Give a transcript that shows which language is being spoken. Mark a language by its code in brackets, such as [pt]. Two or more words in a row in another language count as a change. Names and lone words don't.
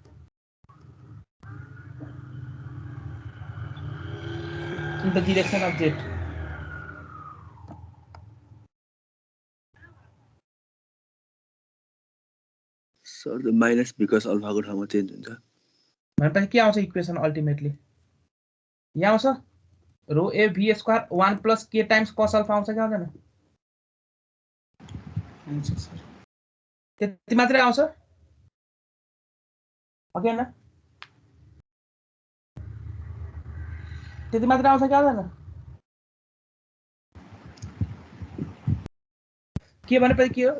[en] in the direction of jet. [ne] सर [en] the minus because [ne] अल्फाको ठाउँमा चेन्ज हुन्छ। भनेपछि के आउँछ इक्वेसन अल्टिमेटली? यहाँ आउँछ [en] rho a v square [ne] 1 [en] plus k times [ne] cos अल्फा आउँछ कि आउँदैन? हुन्छ सर। त्यति मात्रै आउँछ? ओके न? त्यति मात्रै आउँछ कि आउँदैन? के भनेपछि के हो?